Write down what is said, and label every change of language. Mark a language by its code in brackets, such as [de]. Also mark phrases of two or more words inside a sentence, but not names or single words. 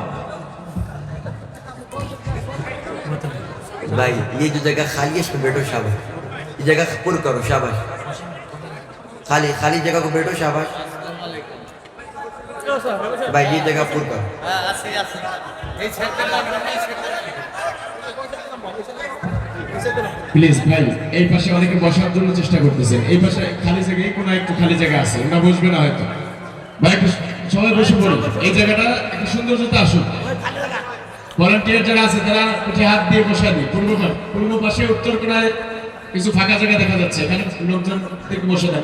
[ur] بھائی یہ جو جگہ خالی ہے اس میں بیٹھو، شاباش. یہ جگہ پر کرو، شاباش. خالی جگہ کو بیٹھو، شاباش. بھائی یہ جگہ پر کرو. [bn] প্লিজ ভাই, এই পাশে অনেকে বসার জন্য চেষ্টা করতেছেন, এই পাশে খালি জায়গা, এই কোনায় একটু খালি জায়গা আছে, ওরা বসবে না হয়তো। ভাই একটু সবাই বসে পড়ুন, এই জায়গাটা একটু সৌন্দর্যতা আসুন। ভলান্টিয়ার যারা আছে তারা উঠে হাত দিয়ে বসা দিই। পূর্ব পাশে উত্তর কোণায় কিছু ফাঁকা জায়গা দেখা যাচ্ছে, এখানে লোকজনদেরকে বসে দেন।